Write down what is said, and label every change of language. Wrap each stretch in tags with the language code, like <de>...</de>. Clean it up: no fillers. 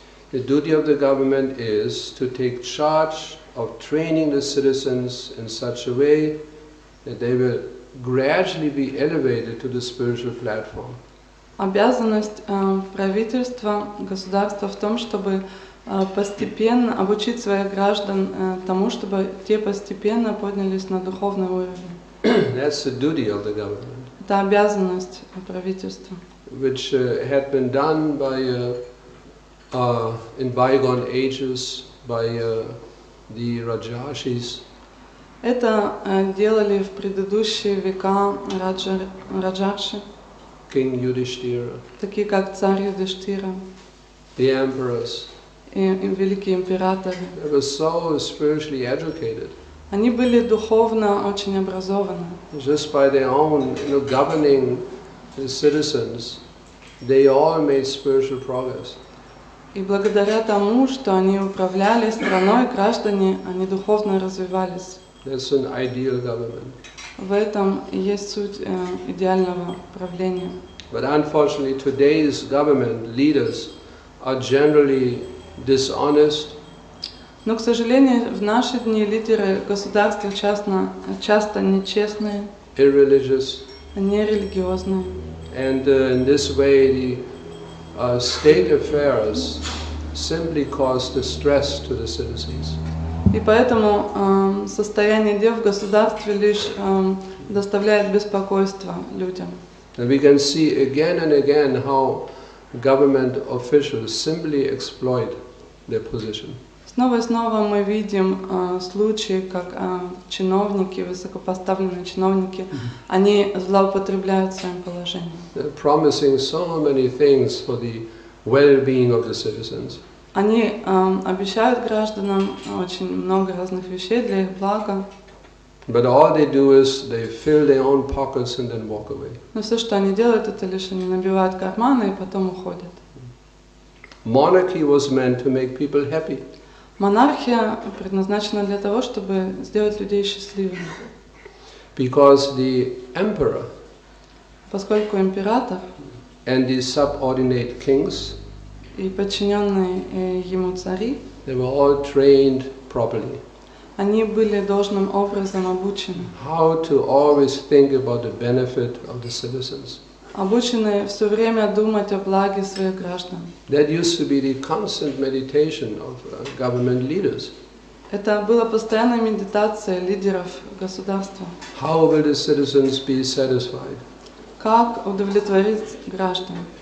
<en>The duty of the government is to take charge of training the citizens in such a way that they will gradually be elevated to the spiritual platform.</en> <ru>Обязанность правительства, государства в том, чтобы постепенно обучить своих граждан тому, чтобы те постепенно поднялись на духовный уровень.</ru> <en>That's the duty of the government.</en> <ru>Это обязанность правительства.</ru> <en>Which had been done by in bygone ages by the Rajashis.</en> <ru>Это делали в предыдущие века раджарши,</ru> <en>King Yudhishthira,</en> <ru>такие как царь Юдхиштира,</ru> <en>the emperors.</en> <ru>и великие императоры.</ru> <en>They were so spiritually educated.</en> <ru>Они были духовно очень образованы.</ru> <en>Just by their own, governing the citizens, they all made spiritual progress.</en> <ru>И благодаря тому, что они управляли страной, граждане, они духовно развивались.</ru> <en>That's an ideal government.</en> <ru>В этом и есть суть идеального правления.</ru> <en>But unfortunately, today's government leaders are generally dishonest.</en> <ru>Но, к сожалению, в наши дни лидеры государства часто нечестные,</ru> <en>Irreligious,</en> <ru>нерелигиозные.</ru> <en>and in this way the state affairs simply cause distress to the citizens.</en> <ru>И поэтому состояние дел в государстве лишь доставляет беспокойство людям.</ru> <en>And we can see again and again how government officials simply exploit their position.</en> <ru>Снова и снова мы видим случаи, как чиновники, высокопоставленные чиновники, они злоупотребляют своим положением.</ru> <en>They're promising so many things for the well-being of the citizens.</en> <ru>Они обещают гражданам очень много разных вещей для их блага.</ru> <en>But all they do is they fill their own pockets and then walk away.</en> <ru>Но все, что они делают, это лишь они набивают карманы и потом уходят.</ru> <en>Monarchy was meant to make people happy.</en> <ru>Монархия предназначена для того, чтобы сделать людей счастливыми.</ru> <en>Because the emperor</en> <ru>Поскольку император</ru> <en>and the subordinate kings,</en> <ru>и подчиненные ему цари,</ru> <en>they were all trained properly.</en> <ru>они были должным образом обучены.</ru> <en>How to always think about the benefit of the citizens.</en> <ru>Обучены все время думать о благе своих граждан.</ru> <en>That used to be the constant meditation of government leaders.</en> <ru>Это была постоянная медитация лидеров государства.</ru> <en>How will the citizens be satisfied?</en> <ru>Как удовлетворить граждан?</ru>